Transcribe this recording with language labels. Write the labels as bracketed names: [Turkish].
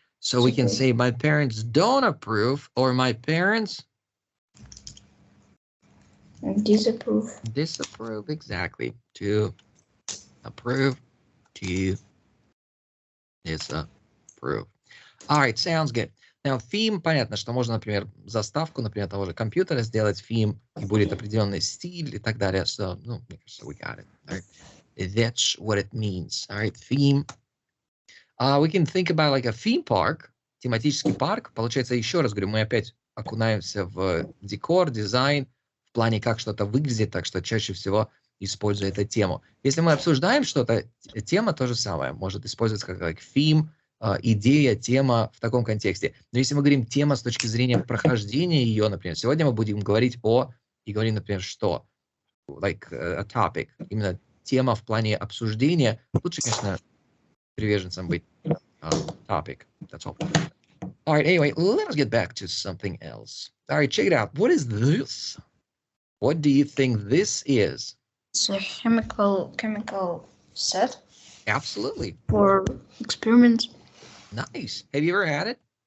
[English] So we can say my parents don't approve, or my parents... Disapprove. Disapprove, exactly. To approve, to disapprove. All right, sounds good. [Russian] Now, theme, понятно, что можно, например, заставку, например, того же компьютера сделать theme, и будет определенный стиль и так далее. [English] So, [Russian] ну, мне кажется, [English] we got it. All right. That's what it means. All right, theme. We can think about like a theme park, [Russian] тематический парк. Получается, еще раз говорю, мы опять окунаемся в декор, дизайн, в плане, как что-то выглядит, так что чаще всего используя эту тему. Если мы обсуждаем что-то, тема то же самое, может использоваться как theme, идея, тема в таком контексте. Но если мы говорим тема с точки зрения прохождения ее, например, сегодня мы будем говорить и говорим, например, что? [English] Like a topic. [Russian] Именно тема в плане обсуждения. Лучше, конечно, приверженцем быть topic. [English] That's all. All right, anyway, let us get back to something else. All right, check it out. What is this? What do you think this is? It's a chemical set. Absolutely. For experiments. Nice. Have you ever had it?